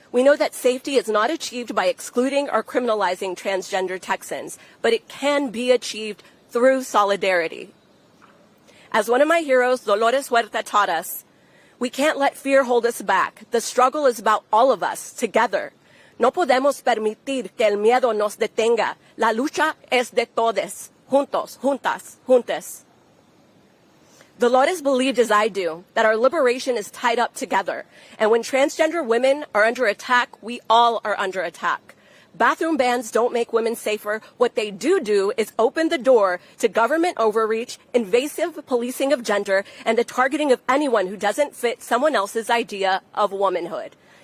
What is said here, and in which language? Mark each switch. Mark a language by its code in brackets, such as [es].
[en] We know that safety is not achieved by excluding or criminalizing transgender Texans, but it can be achieved through solidarity. As one of my heroes, Dolores Huerta, taught us, we can't let fear hold us back. The struggle is about all of us, together. [es] No podemos permitir que el miedo nos detenga. La lucha es de todos, juntos, juntas, juntes. [en] Dolores believed, as I do, that our liberation is tied up together. And when transgender women are under attack, we all are under attack. Bathroom bans don't make women safer. What they do is open the door to government overreach, invasive policing of gender, and the targeting of anyone who doesn't fit someone else's idea of womanhood.